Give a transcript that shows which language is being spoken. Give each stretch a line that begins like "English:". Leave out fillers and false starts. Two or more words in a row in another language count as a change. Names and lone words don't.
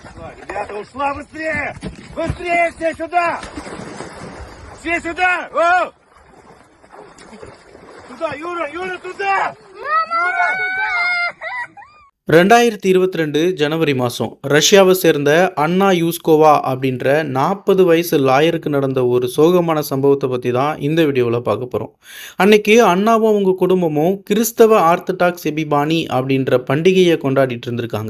Russian: Ребята, ушла быстрее! Быстрее все сюда! Все сюда! О! Туда, Юра, Юра, туда! Юра, туда!
Tamil: 2022 ஜனவரி மாதம் ரஷ்யாவை சேர்ந்த அன்னா யூஸ்கோவா அப்படின்ற 40 வயசு லாயருக்கு நடந்த ஒரு சோகமான சம்பவத்தை பற்றி தான் இந்த வீடியோவில் பார்க்க போகிறோம். அன்னைக்கு அண்ணாவும் அவங்க குடும்பமும் கிறிஸ்தவ ஆர்த்தடாக்ஸ் எபிபானி அப்படின்ற பண்டிகையை கொண்டாடிட்டு இருந்திருக்காங்க.